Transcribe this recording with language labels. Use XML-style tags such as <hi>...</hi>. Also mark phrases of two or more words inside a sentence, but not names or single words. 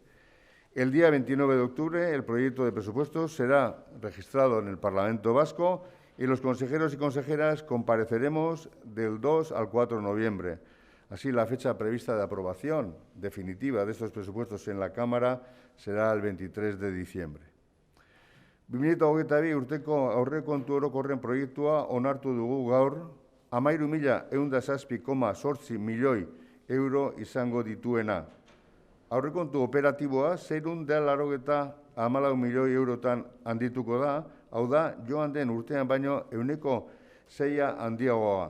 <es>El día 29 de octubre el proyecto de presupuestos será registrado en el Parlamento Vasco y los consejeros y consejeras compareceremos del 2 al 4 de noviembre. Así, la fecha prevista de aprobación definitiva de estos presupuestos en la Cámara será el 23 de diciembre.</es> <eu>2022 urteko aurrekontu orokorren proiektua onartu dugu gaur, 13.107,8 milioi euro izango dituena. Aurrekontu operatiboa 684 milioi eurotan handituko da, hau da, joan den urtean baino 6% handiagoa.</eu>